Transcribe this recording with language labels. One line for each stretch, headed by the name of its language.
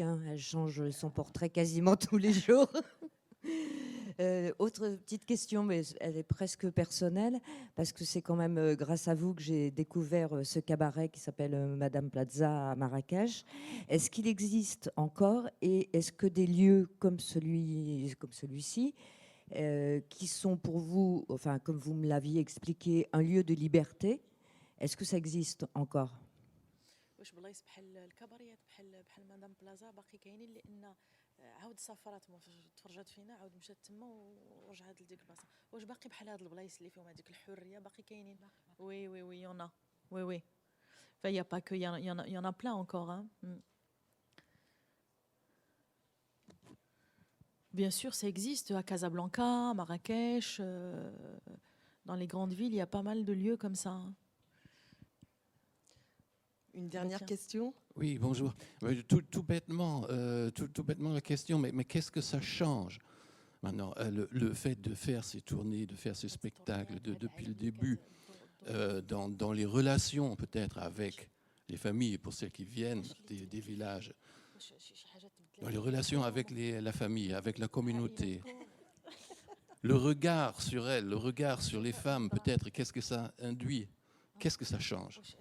French: Elle change son portrait quasiment tous les jours. Autre petite question, mais elle est presque personnelle, parce que c'est quand même grâce à vous que j'ai découvert ce cabaret qui s'appelle Madame Plaza à Marrakech. Est-ce qu'il existe encore, et est-ce que des lieux comme celui-ci, qui sont pour vous, enfin comme vous me l'aviez expliqué, un lieu de liberté, est-ce que ça existe encore?
Arabic: واش بلايص بحال الكباريات بحال مدام بلازا باقي كاينين لان عاود سافرات تفرجات فينا عاود مشات تما ورجعت لديك البلاصه واش باقي بحال هاد البلايص اللي فيهم هذيك الحريه باقي كاينين وي يونا وي فيا با كو يانا بلان انكور
French: Bien sûr, ça existe à Casablanca, à Marrakech, dans les grandes villes, il y a pas mal de lieux comme ça. Une dernière question? Oui, bonjour. Tout bêtement, la question, mais qu'est-ce que ça change maintenant, le fait de faire ces tournées, de faire ces spectacles depuis le début, dans les relations peut-être avec les familles, pour celles qui viennent des villages, dans les relations avec la famille, avec la communauté, le regard sur elles, le regard sur les femmes peut-être, qu'est-ce que ça induit, qu'est-ce que ça change?